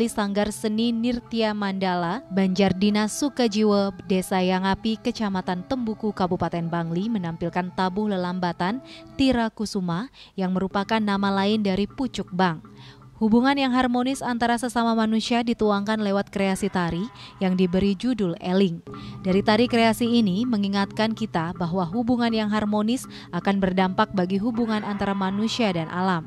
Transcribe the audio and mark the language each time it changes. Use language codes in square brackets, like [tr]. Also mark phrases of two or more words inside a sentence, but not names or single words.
[id] Sanggar Seni Nirtia Mandala, Banjardina Sukajiwa, Desa Yangapi, Kecamatan Tembuku, Kabupaten Bangli menampilkan tabuh lelambatan Tira Kusuma yang merupakan nama lain dari pucuk bang. Hubungan yang harmonis antara sesama manusia dituangkan lewat kreasi tari yang diberi judul Eling. Dari tari kreasi ini mengingatkan kita bahwa hubungan yang harmonis akan berdampak bagi hubungan antara manusia dan alam.